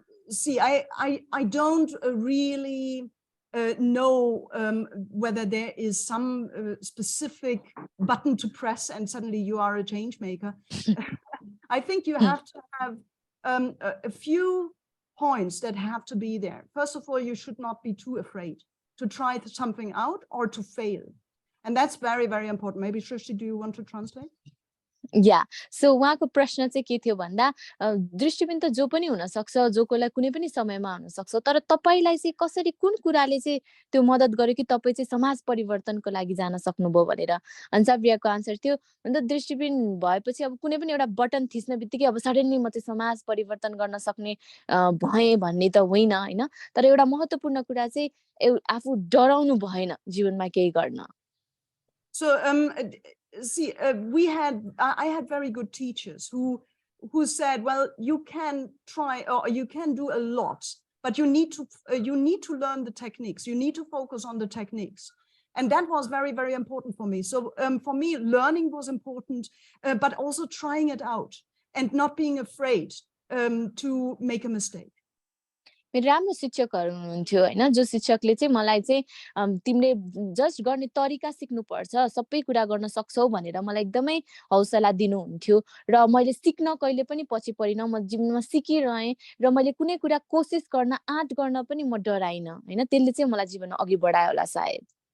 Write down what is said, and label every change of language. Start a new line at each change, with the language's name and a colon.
English: See, I don't really know whether there is some specific button to press and suddenly you are a change maker. I think you have to have a few points that have to be there. First of all, you should not be too afraid to try something out or to fail. And that's very, very important. Maybe Srishti, do you want to translate?
Nepali: Yeah so उहाँको प्रश्न चाहिँ के थियो भन्दा दृष्टिबिन त जो पनि हुन सक्छ, जो कोलाई कुनै पनि समयमा हुन सक्छ, तर तपाईलाई चाहिँ कसरी कुन कुराले चाहिँ त्यो मद्दत गर्यो कि तपाई चाहिँ समाज परिवर्तनको लागि जान सक्नुभयो भनेर। अनि साब्रियाको आन्सर थियो अन्त दृष्टिबिन भएपछि अब कुनै पनि एउटा बटन थिच्न बित्तिकै अब सडनली म चाहिँ समाज परिवर्तन गर्न सक्ने भएँ भन्ने त होइन हैन, तर एउटा महत्त्वपूर्ण कुरा चाहिँ आफू डराउनु भएन जीवनमा केही गर्न।
English: So see, I had very good teachers who said, well, you can try or you can do a lot, but you need to learn the techniques. You need to focus on the techniques. And that was very, very important for me. So for me, learning was important, but also trying it out and not being afraid to make a mistake.
Nepali: मेरो राम्रो शिक्षकहरू हुनुहुन्थ्यो हैन, जो शिक्षकले चाहिँ मलाई चाहिँ तिमीले जस्ट गर्ने तरिका सिक्नुपर्छ, सबै कुरा गर्न सक्छौ भनेर मलाई एकदमै हौसला दिनुहुन्थ्यो र मैले सिक्न कहिले पनि पछि परिन, म जीवनमा सिकिरहेँ र मैले कुनै कुरा कोसिस गर्न आँट गर्न पनि म डराइन हैन, त्यसले चाहिँ मलाई जीवनमा अघि बढायो होला सायद।